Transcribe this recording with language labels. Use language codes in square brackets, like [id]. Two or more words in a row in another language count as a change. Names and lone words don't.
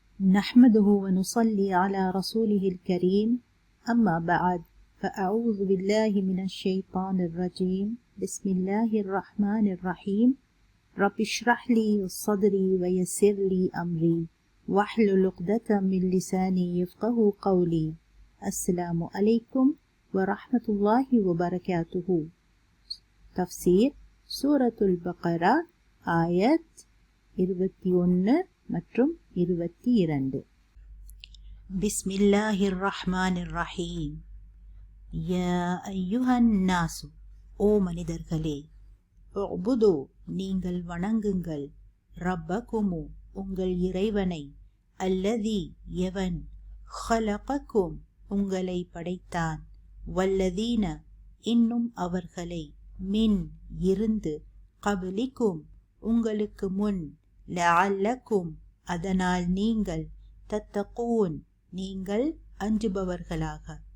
[ar] نحمده ونصلي على رسوله الكريم أما بعد فأعوذ بالله من الشيطان الرجيم بسم الله الرحمن الرحيم رب اشرح لي صدري ويسر لي أمري واحلل عقدة من لساني يفقه قولي. السلام عليكم ورحمة الله وبركاته. تفسير سورة البقرة آيات 21 மற்றும் 22. بسم الله الرحمن الرحيم. يا أيها الناس, [ta] ஓ மனிதர்களே, உஅ்புது, நீங்கள் வணங்குங்கள், ரப்பகுமு, உங்கள் இறைவனை, அல்லதி, எவன், ஹலகக்கும், உங்களை படைத்தான், வல்லதீன, இன்னும் அவர்களை, மின், இருந்து, கப்லிக்கும், உங்களுக்கு முன், லஅல்லக்கும், அதனால் நீங்கள், தத்தகூன், நீங்கள் அஞ்சுபவர்களாக.